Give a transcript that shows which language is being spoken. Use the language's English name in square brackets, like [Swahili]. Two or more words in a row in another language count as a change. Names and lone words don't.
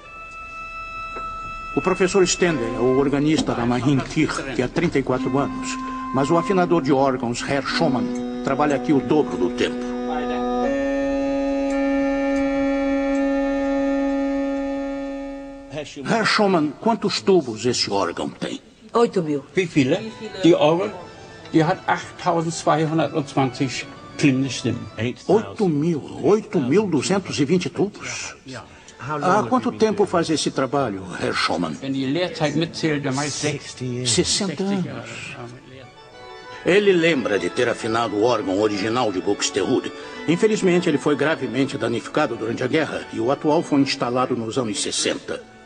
[Portuguese] O professor Stender é o organista da Mariinkirche há 34 anos, mas o afinador de órgãos, Herr Schumann, trabalha aqui o dobro do tempo. Herr Schumann, quantos tubos esse órgão tem? 8.000. [German] Wie viele? Die Orgel, die hat 8.220 klingende Stimmen. [Portuguese] 8.220 tubos? Há quanto tempo faz esse trabalho, Herr Schumann? 60 anos. Ele lembra de ter afinado o órgão original de Buxtehude. Infelizmente, ele foi gravemente danificado durante a guerra e o atual foi instalado nos anos 60.